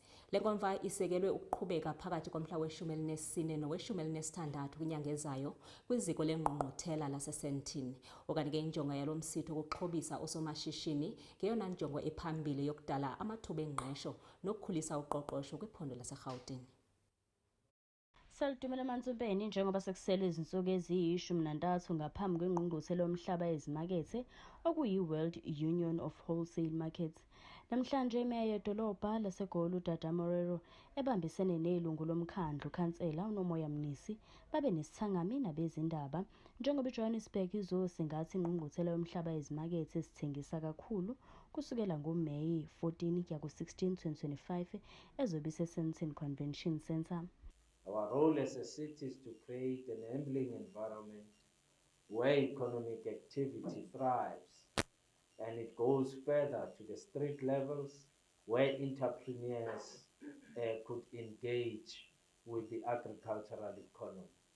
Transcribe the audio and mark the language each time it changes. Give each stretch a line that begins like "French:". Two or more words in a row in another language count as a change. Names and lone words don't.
Xhosa: Le nkomfa isekelwe ukuqhubeka phakathi komhla we-14 nowe-16 kwinyanga ezayo kwiziko lengqungquthela laseSandton. Okanye ke injongo yalo msitho ukuxhobisa osomashishini ngeyona njongo ephambili yokudala amathuba engqesho nokukhulisa uqoqosho kwiphondo laseGauteng.
Zulu: Saludumela Mantsompeni njengoba sekusele izinsuku eziyi-13 ngaphambi kwengqungquthela yomhlaba yezimakethe okuyi-World Union of Wholesale Markets. Namhlanje imeya yedolobha laseGoli uDada Murero ebambisene nelungu lomkhandlu khansela uNomoya Mnisi babe nesithangami nabezindaba njengoba iJohannesburg izosingatha ingqungquthela yomhlaba yezimakethe esithengisa kakhulu kusukela ngoMeyi 14 kuya ku-16 2025 ezobe iseSandton Convention Centre.
English: Our role as a city is to create an enabling environment where economic activity thrives, and it goes further to the street levels where entrepreneurs could engage with the agricultural economy.